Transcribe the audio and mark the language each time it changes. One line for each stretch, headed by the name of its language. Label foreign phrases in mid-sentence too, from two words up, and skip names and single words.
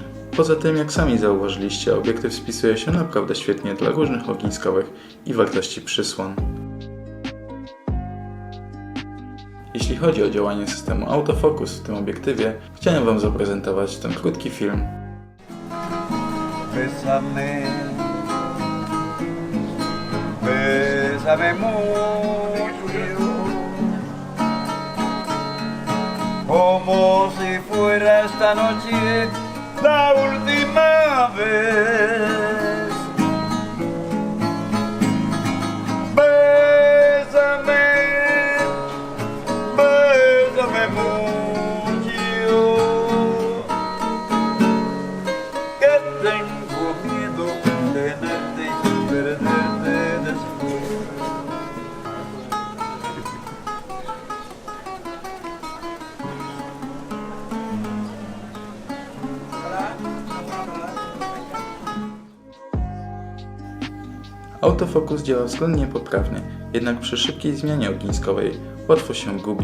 Polish: Poza tym, jak sami zauważyliście, obiektyw spisuje się naprawdę świetnie dla różnych ogniskowych i wartości przysłon. Jeśli chodzi o działanie systemu autofocus w tym obiektywie, chciałem Wam zaprezentować ten krótki film.
Spanish: Bésame, bésame mucho, como si fuera esta noche la última vez. Bésame, bésame mucho, que tengo miedo de tenerte y perderte después.
Polish: Autofokus działa względnie poprawnie, jednak przy szybkiej zmianie ogniskowej łatwo się gubi.